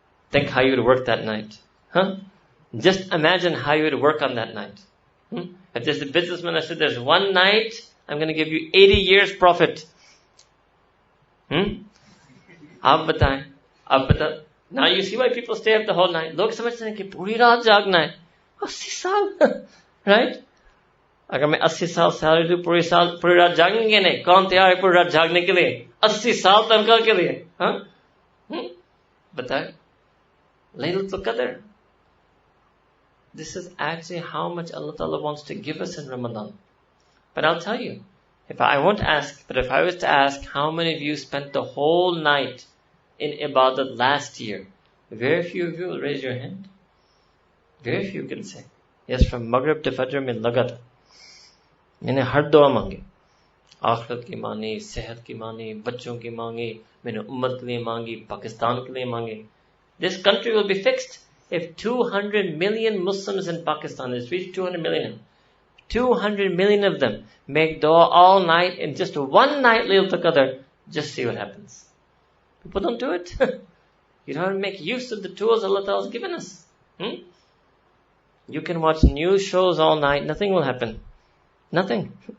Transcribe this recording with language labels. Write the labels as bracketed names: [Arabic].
[English] Think how you would work that night. Huh? Just imagine how you would work on that night. If there's a businessman that said there's one night, I'm going to give you 80 years profit. [Hindi] आप बताएं. [English] Now you see why people stay up the whole night. [Hindi] लोग समझते हैं कि पूरी रात जागना है. 80 साल. Right? अगर मैं 80 साल सैलरी दूं पूरी रात जागेंगे नहीं. कौन तैयार है पूरी रात जागने के लिए? 80 साल तनख्वाह के लिए. हाँ? बताएं. Laylatul Qadr. [English] This is actually how much Allah Ta'ala wants to give us in Ramadan. But I'll tell you, if I was to ask how many of you spent the whole night in ibadat last year, very few of you will raise your hand. Very few can say, yes, from Maghrib to Fajr [Hindi] mein lagat. मैंने हर दुआ मांगी. आखिरत की मांगी, सेहत की मांगी, बच्चों की मांगी, मैंने उम्मत के लिए मांगी, पाकिस्तान के लिए मांगी. [English] This country will be fixed if 200 million Muslims in Pakistan, it's reached 200 million. 200 million of them make dua all night in just one night Laylatul Qadr. Just see what happens. People don't do it. You don't make use of the tools Allah Ta'ala has given us. You can watch news shows all night, nothing will happen. Nothing.